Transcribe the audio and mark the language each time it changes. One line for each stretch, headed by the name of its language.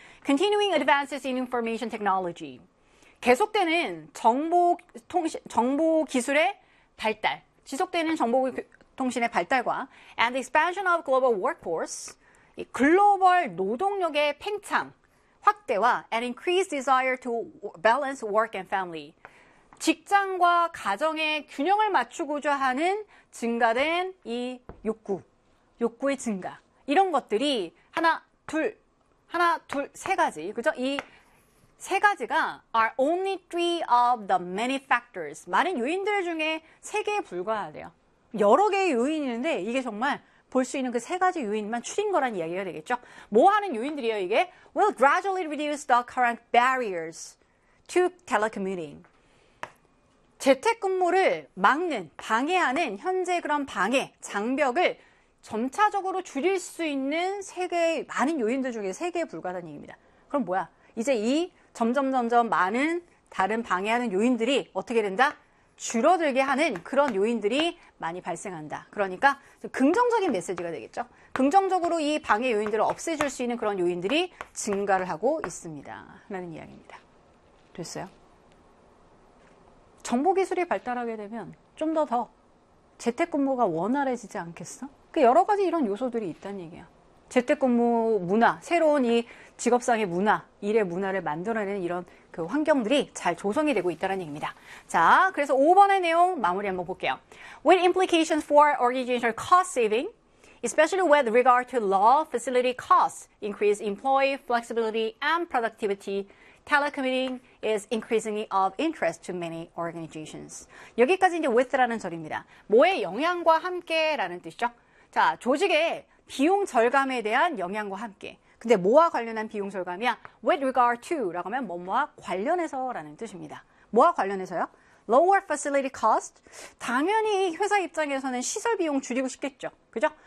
English: Continuing advances in information technology.
Korean: 계속되는 정보 기술의 발달, 지속되는 정보 통신의 발달과,
English: and expansion of global workforce,
Korean: 이 글로벌 노동력의 팽창, 확대와
English: an increased desire to balance work and family.
Korean: 직장과 가정의 균형을 맞추고자 하는 증가된 이 욕구의 증가. 이런 것들이 하나, 둘, 세 가지. 그죠? 이세 가지가
English: are only three of the many factors.
Korean: 많은 요인들 중에 세 개에 불과하대요. 여러 개의 요인이 있는데 이게 정말 볼수 있는 그세 가지 요인만 추린 거란 이야기가 되겠죠? 뭐 하는 요인들이에요, 이게?
English: Will gradually reduce the current barriers to telecommuting.
Korean: 재택근무를 막는, 방해하는, 현재 그런 방해, 장벽을 점차적으로 줄일 수 있는 세 개의, 많은 요인들 중에 세 개에 불과하다는 얘기입니다. 그럼 뭐야? 이제 이 점점 많은 다른 방해하는 요인들이 어떻게 된다? 줄어들게 하는 그런 요인들이 많이 발생한다. 그러니까 긍정적인 메시지가 되겠죠. 긍정적으로 이 방해 요인들을 없애줄 수 있는 그런 요인들이 증가를 하고 있습니다라는 이야기입니다. 됐어요? 정보 기술이 발달하게 되면 좀더더 재택근무가 원활해지지 않겠어? 그 여러 가지 이런 요소들이 있다는 얘기야. 재택근무 문화, 새로운 이 직업상의 문화, 일의 문화를 만들어내는 이런 그 환경들이 잘 조성이 되고 있다는 얘기입니다. 자, 그래서 5번의 내용 마무리 한번 볼게요.
English: With implications for organizational cost saving, especially with regard to law facility costs, increased employee flexibility and productivity, telecommuting is increasingly of interest to many organizations.
Korean: 여기까지 이제 with라는 절입니다. 뭐의 영향과 함께라는 뜻이죠. 자, 조직의 비용 절감에 대한 영향과 함께. 근데 뭐와 관련한 비용 절감이야?
English: With regard to
Korean: 라고 하면 뭐뭐와 관련해서라는 뜻입니다. 뭐와 관련해서요?
English: Lower facility cost.
Korean: 당연히 회사 입장에서는 시설 비용 줄이고 싶겠죠. 그죠?